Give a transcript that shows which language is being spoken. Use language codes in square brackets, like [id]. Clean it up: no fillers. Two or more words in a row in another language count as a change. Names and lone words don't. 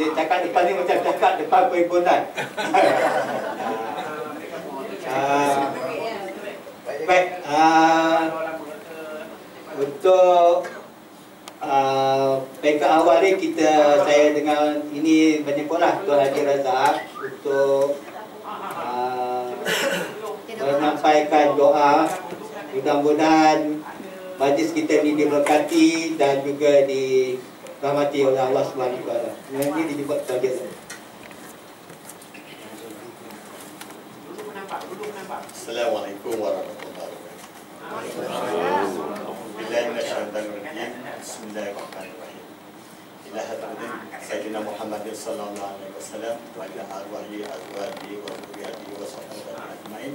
[ms] Saya cakap depan ni macam cakap depan perhimpunan. Baik, untuk peka awal ni saya dengan ini menyebutlah Tuan Haji Razak untuk menyampaikan doa. Mudah-mudahan majlis kita ni diberkati dan juga dirahmati oleh Allah [ar] سبحانه وتعالى. [ms] Ini dijemput saja. [ar] السلام عليكم ورحمة الله وبركاته. بسم الله الرحمن الرحيم. إلى حضرة سيدنا محمد صلى الله عليه وسلم وإلى أرواح أزواج وذريات وصحبه أجمعين.